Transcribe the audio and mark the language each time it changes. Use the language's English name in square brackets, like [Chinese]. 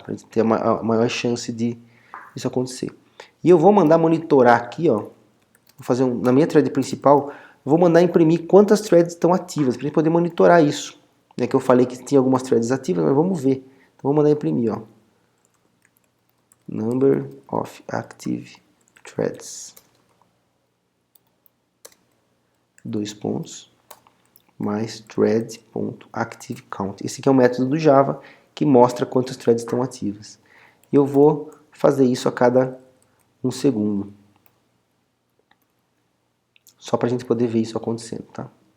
[Portuguese] Para ter uma maior chance de isso acontecer. E eu vou mandar monitorar aqui, ó, vou fazer na minha thread principal, vou mandar imprimir quantas threads estão ativas, para a gente poder monitorar isso. É que eu falei que tinha algumas threads ativas, mas vamos ver. Então vou mandar imprimir, ó. [English] Number of active threads. [Portuguese] 2 pontos. Mais thread.activeCount. Esse aqui é o método do Java que mostra quantas threads estão ativas. E eu vou fazer isso a cada 1 segundo. Só para a gente poder ver isso acontecendo, tá?